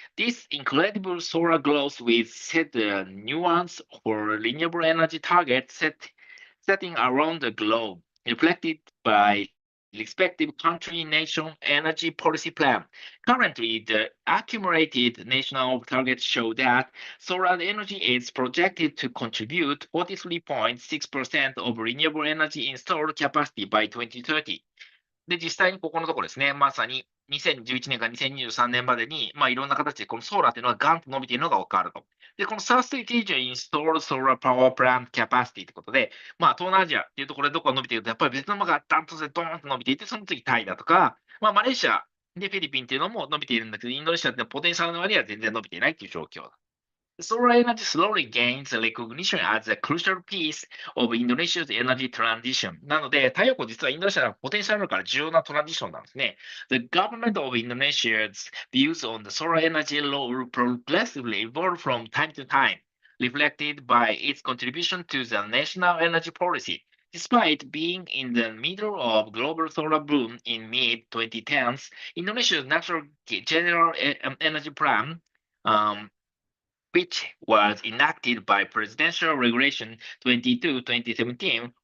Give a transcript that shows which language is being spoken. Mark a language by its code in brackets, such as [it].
[en] This incredible solar growth will set the nuance for renewable energy targets setting around the globe, reflected by respective country nation energy policy plan. Currently, the accumulated national targets show that solar energy is projected to contribute 43.6% of renewable energy installed capacity by 2030. [ja] で、実際にここのところですね、まさに2011年から2023年までに、いろんな形でこのソーラーっていうのがガンと伸びているのが分かると。で、この Southeast Asia Installed Solar Power Plant Capacity ということで、東南アジアっていうところでどこが伸びていると、やっぱりベトナムがダントツでドーンと伸びていて、その次タイだとか、マレーシアでフィリピンっていうのも伸びているんだけど、インドネシアってポテンシャルの割には全然伸びていないっていう状況だ。 [en] Solar energy slowly gains recognition as a crucial piece of Indonesia's energy transition. [ja] なので、太陽光実はインドネシアのポテンシャルあるから重要なトランジションなんですね。 [en] The government of Indonesia's views on the solar energy law will progressively evolve from time to time, reflected by its contribution to the national energy policy. Despite being in the middle of global solar boom in mid-2010s, Indonesia's National General Energy Plan which was enacted by Presidential Regulation 22-2017,